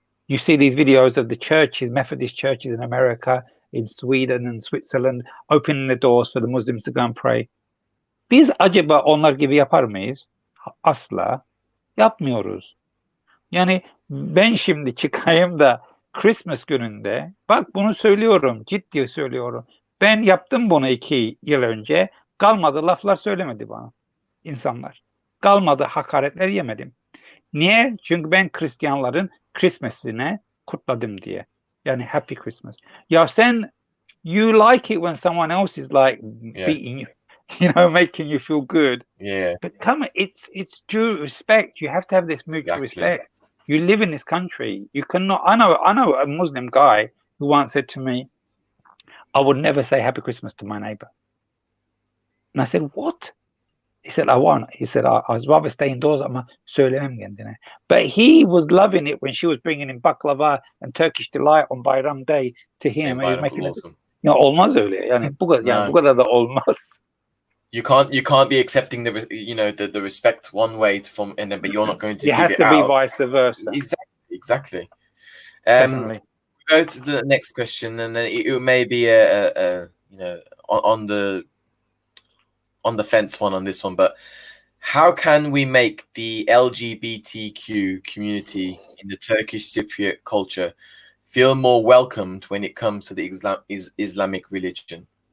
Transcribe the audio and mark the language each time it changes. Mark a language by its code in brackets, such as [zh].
[en] You see these videos of the churches, Methodist churches in America, in Sweden and Switzerland, opening the doors for the Muslims to go and pray. [tr] Biz acaba onlar gibi yapar mıyız? Asla yapmıyoruz. Yani ben şimdi çıkayım da Christmas gününde, bak bunu söylüyorum, ciddi söylüyorum. Ben yaptım bunu 2 yıl önce. Kalmadı laflar söylemedi bana insanlar. Kalmadı hakaretler yemedim. Niye? Çünkü ben Hristiyanların Christmas'ine kutladım diye. [en] Yani Happy Christmas. [tr] Ya sen, [en] you like it when someone else is like beating you, you know, making you feel good. Yeah. But come on, it's due respect. You have to have this mutual respect. You live in this country. You cannot. I know a Muslim guy who once said to me, "I would never say Happy Christmas to my neighbor." And I said, "What?" He said, "I won't." He said, "I'd rather stay indoors [tr] ama söylemem kendine." [en] But he was loving it when she was bringing him baklava and Turkish delight on Bayram Day to him. He was making it. [tr] Ya olmaz öyle. Yani bu kadar, yani bu kadar da olmaz. [en] You can't be accepting the respect one way from, and then but you're not going to give it out. It has to be vice versa. Exactly. Definitely. Go to the next question, and then it may be a on the fence one on this one, but how can we make the LGBTQ community in the Turkish Cypriot culture feel more welcomed when it comes to the Islamic religion?